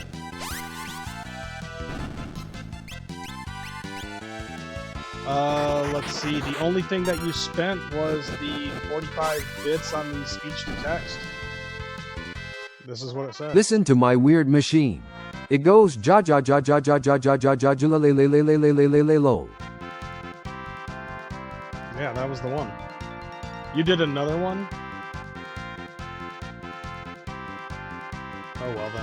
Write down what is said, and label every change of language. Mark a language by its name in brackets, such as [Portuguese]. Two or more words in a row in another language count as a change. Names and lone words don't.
[English] Let's see. The only thing that you spent was the 45 bits on the speech to text. This is what it said. Listen to my weird machine. It goes ja ja ja ja ja ja ja ja ja ja le le le le le le le le lo. Yeah, that was the one. You did another one? Oh well then.